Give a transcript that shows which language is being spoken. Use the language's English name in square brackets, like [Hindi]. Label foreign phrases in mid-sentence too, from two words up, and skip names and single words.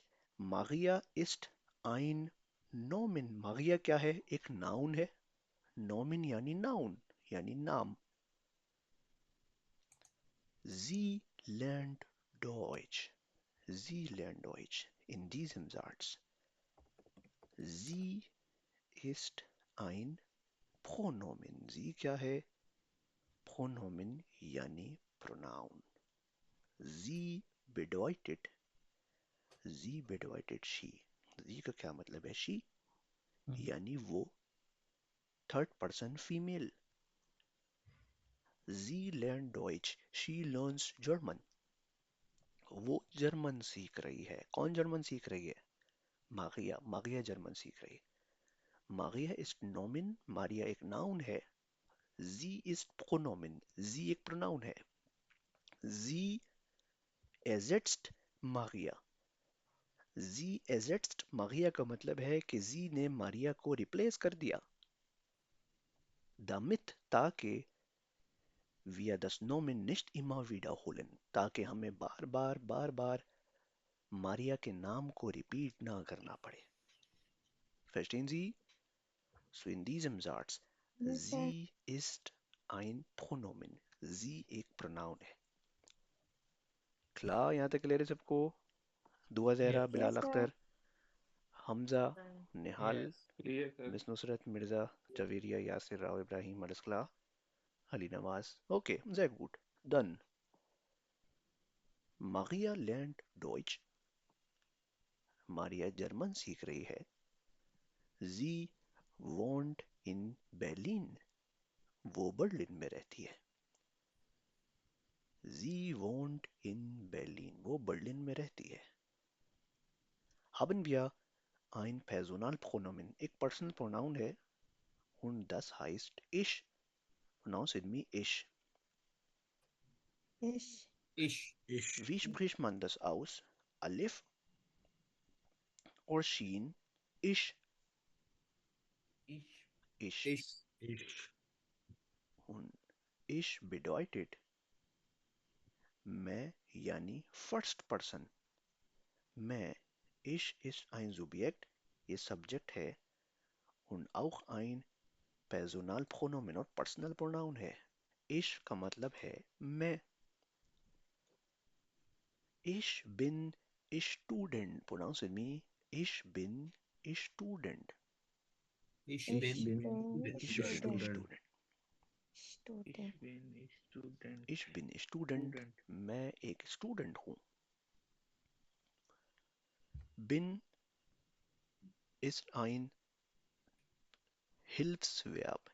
[German] Maria ist ein Nomen। Maria [Hindi] क्या है? एक नाउन है। Nomen यानी नाउन, यानी नाम। [German] Sie lernt Deutsch। Sie lernt Deutsch in diesem Satz। Sie ist ein Pronomen। Sie [Hindi] क्या है? [German] Pronomen यानी pronoun। Sie bedeutet, sie bedeutet she। [Hindi] sie का क्या मतलब है? she यानी वो, थर्ड पर्सन फीमेल। [German] sie lernt Deutsch, [English] she learns German। [Hindi] वो जर्मन सीख रही है। कौन जर्मन सीख रही है? मारिया। मारिया जर्मन सीख रही है। मारिया इज नोमिन, मारिया एक नाउन है। [German] sie ist Pronomen, [Hindi] sie एक प्रोनाउन है। [German] sie ersetzt Maria. Sie ersetzt Maria [Hindi] का मतलब है कि जी ने मारिया को रिप्लेस कर दिया. [German] Damit ताकि wir das Nomen nicht immer wiederholen, [Hindi] ताकि हमें बार बार मारिया के नाम को रिपीट ना करना पड़े. [German] Verstehen Sie? So in diesem Satz, [English] Yes, sir. [German] sie ist ein Pronomen. Sie [Hindi] एक pronoun है. Klar, यहाँ तक क्लियर है सबको? दुआ ज़हरा, [English] Yes. [Hindi] बिलाल [English] Yes, sir. [Hindi] अख्तर, हमजा, निहाल, [English] Yes. Clear, sir. [Hindi] मिस नुसरत, मिर्ज़ा, जवेरिया, यासिर, राव इब्राहिम, [German] alles klar? अली नवाज. Okay, sehr gut. Dann, Maria lernt Deutsch. [Hindi] मारिया जर्मन सीख रही है. [German] Sie wohnt in Berlin. [Hindi] वो बर्लिन में रहती है. [German] Sie wohnt in Berlin. [Hindi] वो बर्लिन में रहती है. [German] Haben wir ein Personalpronomen. [Hindi] एक पर्सनल प्रोनाउन है [German] und das heißt ich. [English] Pronounce with me ich. [German] Ish. Ish. Wie spricht man das aus? [English] Alif or Shin? Ich. [German] Ish. Ich. Ish. Und ich bedeutet [Hindi] मैं यानी फर्स्ट पर्सन. मैं. [German] Ich ist ein Subjekt. [Hindi] ये सब्जेक्ट है. [German] und auch ein Personalpronomen [Hindi] और पर्सनल प्रोनाउन है. Ich का मतलब है मैं. [German] Ich bin Student. [English] Pronounce with me. [German] Ich bin Student. Ish Ish bin. bin Ich bin student. Student. Student. Ich bin Student. Ich bin Student. Student. [Hindi] मैं एक स्टूडेंट हूँ. [German] Bin ist ein Hilfsverb.